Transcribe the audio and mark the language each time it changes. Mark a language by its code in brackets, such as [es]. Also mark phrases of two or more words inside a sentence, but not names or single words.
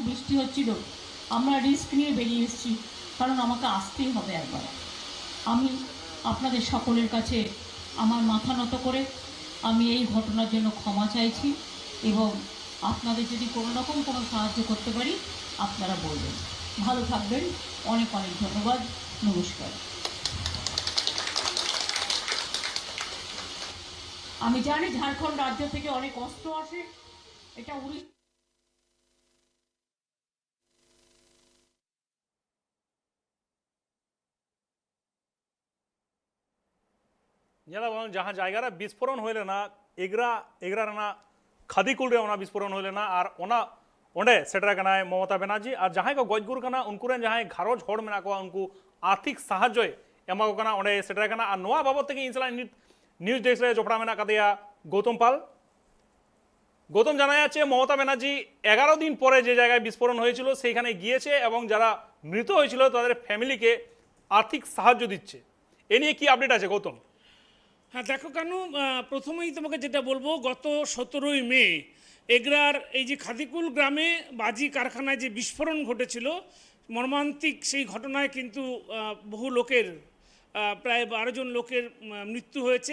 [bn] বৃষ্টি হচ্ছিল আমরা রিস্ক নিয়ে বেরিয়ে এসেছি কারণ আমাকে আসতেই হবে একবার আমি আপনাদের সকলের কাছে আমার মাথা নত করে আমি এই ঘটনার জন্য ক্ষমা চাইছি এবং আপনাদের যদি কোনো রকম কোনো সাহায্য করতে পারি আপনারা বলবেন ভালো থাকবেন অনেক অনেক ধন্যবাদ নমস্কার আমি জানি ঝাড়খণ্ড রাজ্য থেকে অনেক অস্ত্র আসে এটা উড়িষ্যা [sat] ᱧᱮᱞᱟᱵᱚᱱ ᱡᱟᱦᱟᱸ ᱡᱟᱭᱜᱟ ᱨᱮ ᱵᱤᱥᱯᱷᱳᱨᱚᱱ ᱦᱩᱭ ᱞᱮᱱᱟ ᱮᱜᱽᱨᱟ ᱨᱮᱱᱟᱜ ᱠᱷᱟᱫᱤᱠᱩᱞ ᱨᱮ ᱚᱱᱟ ᱵᱤᱥᱯᱷᱳᱨᱚᱱ ᱦᱩᱭ ᱞᱮᱱᱟ ᱟᱨ ᱚᱱᱟ ᱚᱸᱰᱮ ᱥᱮᱴᱮᱨ ᱟᱠᱟᱱᱟᱭ ᱢᱚᱢᱚᱛᱟ ᱵᱮᱱᱟর্জি আর ᱡᱟᱦᱟᱸᱭ ᱠᱚ ᱜᱚᱡ ᱜᱩᱨ ᱠᱟᱱᱟ ᱩᱱᱠᱩ ᱨᱮᱱ ᱡᱟᱦᱟᱸᱭ ᱜᱷᱟᱨᱚᱸᱡᱽ ᱦᱚᱲ ᱢᱮᱱᱟᱜ ᱠᱚᱣᱟ ᱩᱱᱠᱩ ᱟᱨᱛᱷᱤᱠ ᱥᱟᱦᱟᱡᱽᱡᱚᱭ ᱮᱢᱟ ᱠᱚ ᱠᱟᱱᱟ ᱚᱸᱰᱮ ᱥᱮᱴᱮᱨ ᱟᱠᱟᱱᱟ ᱟᱨ ᱱᱚᱣᱟ ᱵᱟᱵᱚᱫ ᱛᱮᱜᱮ ᱤᱧ ᱥᱟᱞᱟᱜ ᱱᱤᱭᱩᱡᱽ ᱰᱮᱥᱠ ᱨᱮ ᱡᱚᱯᱲᱟᱣ ᱢᱮᱱᱟᱜ ᱠᱟᱫᱮᱭᱟ ᱜᱳᱛᱚᱢ ᱯᱟᱞ [bn] গৌতম, জানা যাচ্ছে মমতা ব্যানার্জি 11 দিন পরে যে জায়গায় বিস্ফোরণ হয়েছিল সেইখানে গিয়েছে এবং যারা মৃত হয়েছিল তাদের ফ্যামিলিকে আর্থিক সাহায্য দিচ্ছে। এ নিয়ে কি আপডেট আছে গৌতম? হ্যাঁ দেখো কেন, প্রথমেই তোমাকে যেটা বলবো, গত 17ই মে এগরার এই যে খাদিকুল গ্রামে বাজি কারখানায় যে বিস্ফোরণ ঘটেছিল, মর্মান্তিক সেই ঘটনায় কিন্তু বহু লোকের প্রায় 12 জন লোকের মৃত্যু হয়েছে।